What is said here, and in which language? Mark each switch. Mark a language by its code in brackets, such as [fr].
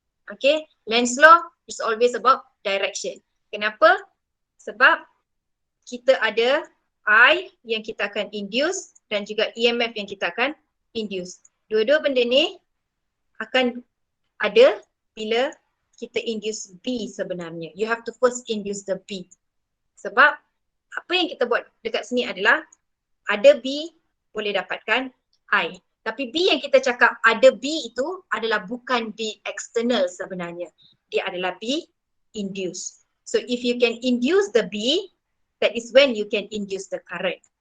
[en] Okay, Lenz law is always about direction. [ms] Kenapa? Sebab kita ada I yang kita akan induce dan juga EMF yang kita akan induce. Dua-dua benda ni akan ada bila kita induce B sebenarnya. [en] You have to first induce the B. [ms] Sebab apa yang kita buat dekat sini adalah ada B boleh dapatkan I. Tapi B yang kita cakap ada B itu adalah bukan B external sebenarnya. Dia adalah B induce. [en] So if you can induce the B, that is when you can induce the current.